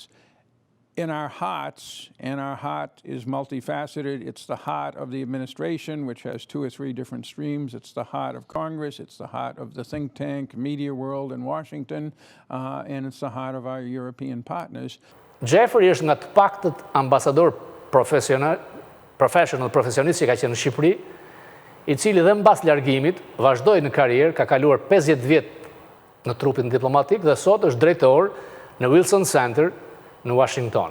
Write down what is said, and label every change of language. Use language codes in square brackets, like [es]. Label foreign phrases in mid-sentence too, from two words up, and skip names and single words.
[en] In our hearts, and our heart is multifaceted, it's the heart of the administration, which has 2 or 3 different streams. It's the heart of Congress, it's the heart of the think tank, media world in Washington, and it's the heart of our European partners. [sq] Jeffrey është nga të paktët ambasador profesionist që ka qenë në Shqipëri, I cili dhe mbas largimit vazhdoi në karrierë, ka kaluar 50 vjet në trupin diplomatik dhe sot është drejtor në Wilson Center në Washington.